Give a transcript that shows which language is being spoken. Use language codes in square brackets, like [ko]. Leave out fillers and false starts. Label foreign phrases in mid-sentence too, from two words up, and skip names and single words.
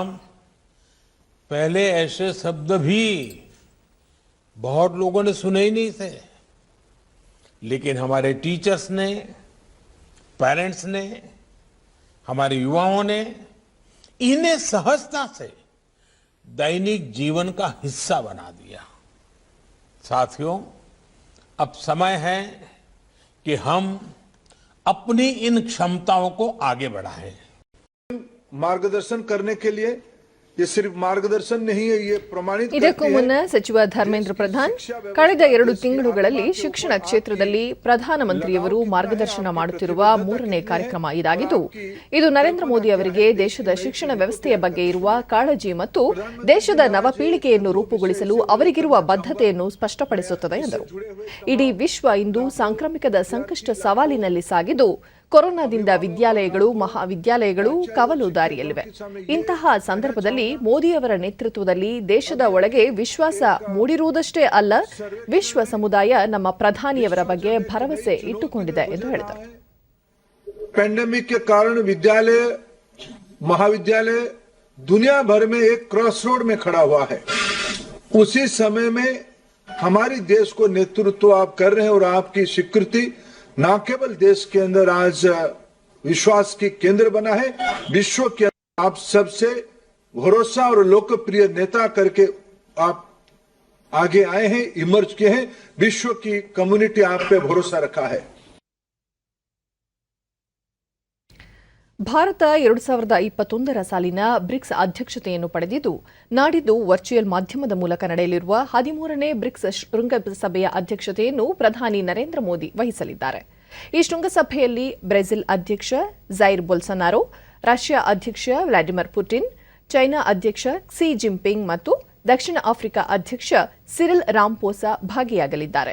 [hi] पहले ऐसे शब्द भी बहुत लोगों ने सुने ही नहीं थे, लेकिन हमारे टीचर्स ने, पेरेंट्स ने, हमारे युवाओं ने इन्हें सहजता से दैनिक जीवन का हिस्सा बना दिया. साथियों, अब समय है कि हम अपनी इन क्षमताओं को आगे बढ़ाएं. मार्गदर्शन करने के लिए ये सिर्फ मार्गदर्शन नहीं है, ये प्रमाणित [kn] ಇದಕ್ಕೂ ಮುನ್ನ ಸಚಿವ ಧರ್ಮೇಂದ್ರ ಪ್ರಧಾನ್, ಕಳೆದ 2 ತಿಂಗಳುಗಳಲ್ಲಿ ಶಿಕ್ಷಣ ಕ್ಷೇತ್ರದಲ್ಲಿ ಪ್ರಧಾನಮಂತ್ರಿಯವರು ಮಾರ್ಗದರ್ಶನ ಮಾಡುತ್ತಿರುವ 3ನೇ ಕಾರ್ಯಕ್ರಮ ಇದಾಗಿದ್ದು, ಇದು ನರೇಂದ್ರ ಮೋದಿ ಅವರಿಗೆ ದೇಶದ ಶಿಕ್ಷಣ ವ್ಯವಸ್ಥೆಯ ಬಗ್ಗೆ ಇರುವ ಕಾಳಜಿ ಮತ್ತು ದೇಶದ ನವಪೀಳಿಗೆಯನ್ನು ರೂಪುಗೊಳಿಸಲು ಅವರಿಗಿರುವ ಬದ್ಧತೆಯನ್ನು ಸ್ಪಷ್ಟಪಡಿಸುತ್ತದೆ ಎಂದರು. ಇಡೀ ವಿಶ್ವ ಇಂದು ಸಾಂಕ್ರಾಮಿಕದ ಸಂಕಷ್ಟ ಸವಾಲಿನಲ್ಲಿ ಸಾಗಿದ್ದು, ಕೊರೋನಾದಿಂದ ವಿದ್ಯಾಲಯಗಳು ಮಹಾವಿದ್ಯಾಲಯಗಳು ಕವಲು ದಾರಿಯಲ್ಲಿವೆ. ಇಂತಹ ಸಂದರ್ಭದಲ್ಲಿ ಮೋದಿಯವರ ನೇತೃತ್ವದಲ್ಲಿ ದೇಶದ ಒಳಗೆ ವಿಶ್ವಾಸ ಮೂಡಿರುವುದಷ್ಟೇ ಅಲ್ಲ, ವಿಶ್ವ ಸಮುದಾಯ ನಮ್ಮ ಪ್ರಧಾನಿಯವರ ಬಗ್ಗೆ ಭರವಸೆ ಇಟ್ಟುಕೊಂಡಿದೆ ಎಂದು ಹೇಳಿದರು. [hi] पैंडेमिक के कारण विद्यालय महाविद्यालय दुनिया भर में एक [en] cross road [hi] में खड़ा हुआ है. उसी समय में हमारी देश को नेतृत्व आप कर रहे हैं और आपकी स्वीकृति न केवल देश के अंदर आज विश्वास की केंद्र बना है, विश्व के अंदर आप सबसे भरोसा और लोकप्रिय नेता करके आप आगे आए हैं, इमर्ज किए हैं. विश्व की कम्युनिटी आप पे भरोसा रखा है. [kn] ಭಾರತ 2021 ಸಾಲಿನ ಬ್ರಿಕ್ಸ್ ಅಧ್ಯಕ್ಷತೆಯನ್ನು ಪಡೆದಿದ್ದು, ನಾಡಿದ್ದು ವರ್ಚುವಲ್ ಮಾಧ್ಯಮದ ಮೂಲಕ ನಡೆಯಲಿರುವ 13ನೇ ಬ್ರಿಕ್ಸ್ ಶೃಂಗಸಭೆಯ ಅಧ್ಯಕ್ಷತೆಯನ್ನು ಪ್ರಧಾನಿ ನರೇಂದ್ರ ಮೋದಿ ವಹಿಸಲಿದ್ದಾರೆ. ಈ ಶೃಂಗಸಭೆಯಲ್ಲಿ ಬ್ರೆಜಿಲ್ ಅಧ್ಯಕ್ಷ ಜೈರ್ ಬೊಲ್ಸನಾರೋ, ರಷ್ಯಾ ಅಧ್ಯಕ್ಷ ವ್ಲಾಡಿಮಿರ್ ಪುಟಿನ್, ಚೈನಾ ಅಧ್ಯಕ್ಷ ಕ್ಸಿ ಜಿನ್ಪಿಂಗ್ ಮತ್ತು ದಕ್ಷಿಣ ಆಫ್ರಿಕಾ ಅಧ್ಯಕ್ಷ ಸಿರಿಲ್ ರಾಮಪೋಸಾ ಭಾಗಿಯಾಗಲಿದ್ದಾರೆ.